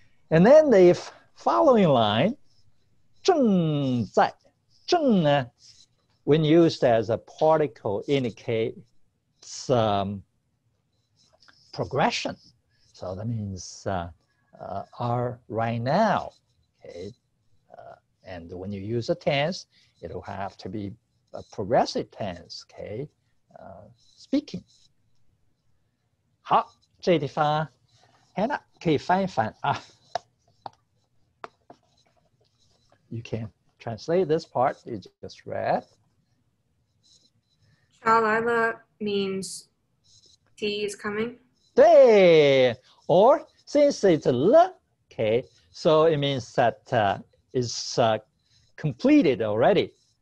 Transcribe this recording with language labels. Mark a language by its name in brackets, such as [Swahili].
[English] And then the following line, 正在, 正呢, when used as a particle, indicates progression. So that means are right now, okay? And when you use a tense, it'll have to be a progressive tense, okay? Speaking. [Chinese] 好，这地方 Hannah 可以翻一翻啊。 [English] You can translate this part you just read. Shalala means tea is coming. 对, or since it's l, okay, so it means that it's completed already.